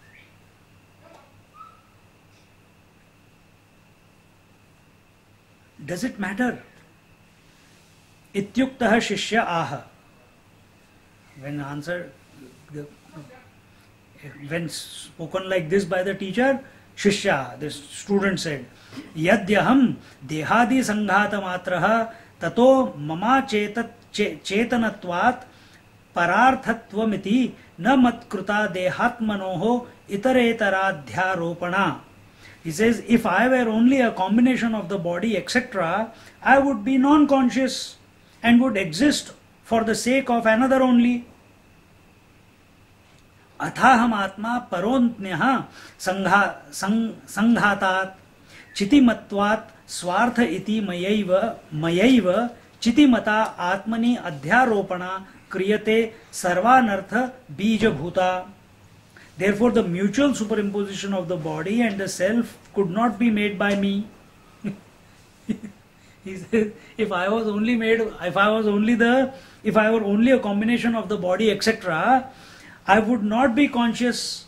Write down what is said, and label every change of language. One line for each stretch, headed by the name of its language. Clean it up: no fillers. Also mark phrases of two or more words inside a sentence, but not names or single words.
English: Does it matter?
Sanskrit: इत्युक्तः शिष्य आह.
English: When spoken like this by the teacher, Shishya, the student said,
Sanskrit: यद्यहं देहादि संघात मात्रः ततो मम चेतनत्वात् परार्थत्वमिति न मत्कृता देहात्मनोः इतरेतराध्यारोपणा.
English: He says, if I were only a combination of the body, etc., I would be non-conscious and would exist for the sake of another only.
Sanskrit: अथाहम आत्मा परोन्यः संघातात् चितिमत्वात् स्वार्थ इति मयैव चितिमता आत्मनि अध्यारोपणा क्रियते सर्वानर्थ बीजभूता.
English: Therefore, the mutual superimposition of the body and the self could not be made by me. He says, if I were only a combination of the body, etc., I would not be conscious.